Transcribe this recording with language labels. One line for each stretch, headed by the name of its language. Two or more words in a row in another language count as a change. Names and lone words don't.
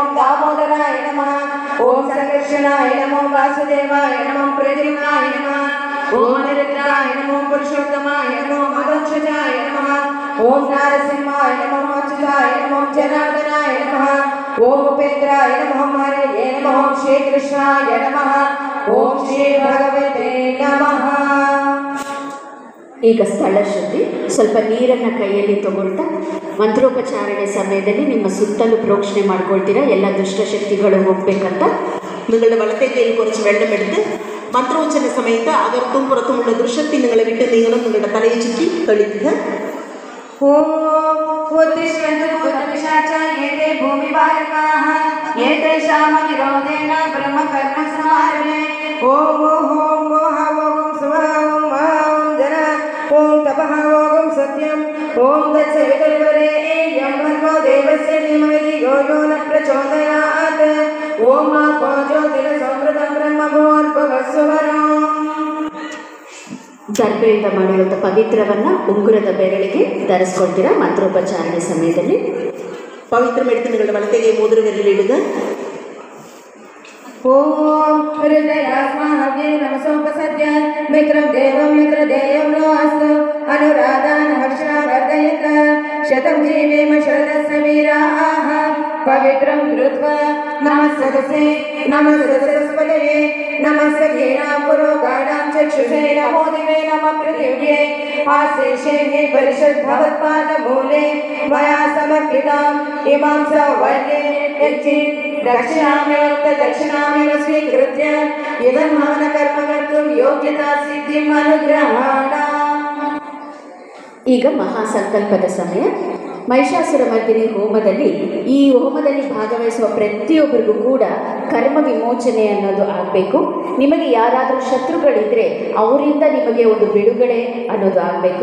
Sanskrit: ദാമോദരായ നമഃ. ഓം സംകർഷണായ നമഃ. വാസുദേവായ നമഃ. പ്രദ്യുമ്നായ നമഃ. ഓം അനിരുദ്ധായ നമഃ. പുരുഷോത്തമായ നമഃ. മദോക്ഷജായ നമഃ. ഓം നാരസിംഹായ നമഃ. അച്യുതായ നമഃ. ജനാർദ്ദനായ നമഃ. ഓം ഉപേന്ദ്രായ നമഃ. ഹരയേ നമഃ. ശ്രീകൃഷ്ണായ നമഃ. ಓಂ ಶ್ರೀ ಭಗವತೆ ನಮಃ.
Kannada: ಈಗ ಸ್ಥಳ ಶುದ್ಧಿ. ಸ್ವಲ್ಪ ನೀರನ್ನು ಕೈಯಲ್ಲಿ ತಗೊಳ್ತಾ ಮಂತ್ರೋಪಚಾರಣೆ ಸಮಯದಲ್ಲಿ ನಿಮ್ಮ ಸುತ್ತಲೂ ಪ್ರೋಕ್ಷಣೆ ಮಾಡ್ಕೊಳ್ತೀರಾ. ಎಲ್ಲ ದುಷ್ಟಶಕ್ತಿಗಳು ಹೋಗ್ಬೇಕಂತ.
Malayalam: നിങ്ങളുടെ വലത്തെ കൈയിൽ കുറച്ച് വെള്ളമെടുത്ത് മന്ത്രോച്ചന സമയത്ത് അകത്തും പുറത്തുമുള്ള ദുഷ്ടശക്തി നിങ്ങളെ വിട്ട് നീങ്ങണം. നിങ്ങളുടെ തലയെ ചുറ്റി തളിക്കുക.
Sanskrit: ഓം ഉദ്ദിശ്യന്തു ഭൂതപിശാചാ യേതേ ഭൂമിപാലകാഃ യേതേഷാം വിരോധേന ബ്രഹ്മകർമ്മ സമാരഭേ. ഓം ഓം ഓം ഓം സ്വഹ ഓം ഓം ജന ഓം തപഃ ഓം സത്യം ഓം തത്സവിതുർവരേണ്യം ഭർഗോ ദേവസ്യ ധീമഹി യോ യോ ന പ്രചോദയാത്. ഓം ആപോ ജ്യോതിർസമൃതം ಬ್ರಹ್ಮಭೂರ್ಭುವಸ್ಸುವರೋ.
Kannada: ದರ್ಬೆಯಿಂದ ಮಾಡಿರುವಂಥ ಪವಿತ್ರವನ್ನು ಉಂಗುರದ ಬೆರಳಿಗೆ ಧರಿಸ್ಕೊಳ್ತೀರಾ ಮಂತ್ರೋಪಚಾರಣೆ ಸಮಯದಲ್ಲಿ.
Malayalam: പവിത്രമെടുത്ത് നിങ്ങളുടെ വലത്തെ കൈ മോതിരവിരലിടുക.
Sanskrit: ഓം ഹൃദയാസ്മാഹവ്യേ നമസോപസദ്യ മിത്രം ദേവം മിത്രദേയം ലോഅസ്തു അനുരാധാൻ ഹർഷവർദ്ധയത ശതം ജീവേമ ശരദസമീരാഃ പവിത്രം കൃത്വാ നമസ്സദസേ നമസ്സദസ്പതയേ നമസ്സഖേനാ പുരോഗാഢാം ചക്ഷുഷേ നമോ ദിവേ നമഃ പൃഥിവ്യേ ആശേഷേ പരിശുദ്ധവത്പാദമൂലേ മയാ സമർപ്പിതാം ഇമാം സൗവര്യേ യച്ഛി ദക്ഷിണാമേവ സ്വീകൃത്യ ഇദം ഹവനകർമ്മ കർത്തും ಯೋಗ್ಯತಾ ಸಿದ್ಧಿಂ ಅನುಗ್ರಹಾಣ.
Kannada: ಈಗ ಮಹಾಸಂಕಲ್ಪದ ಸಮಯ. ಮಹಿಷಾಸುರ ಮರ್ದಿನಿ ಹೋಮದಲ್ಲಿ ಈ ಹೋಮದಲ್ಲಿ ಭಾಗವಹಿಸುವ ಪ್ರತಿಯೊಬ್ಬರಿಗೂ ಕೂಡ ಕರ್ಮ ವಿಮೋಚನೆ ಅನ್ನೋದು ಆಗಬೇಕು. ನಿಮಗೆ ಯಾರಾದರೂ ಶತ್ರುಗಳಿದ್ದರೆ ಅವರಿಂದ ನಿಮಗೆ ಒಂದು ಬಿಡುಗಡೆ ಅನ್ನೋದು ಆಗಬೇಕು.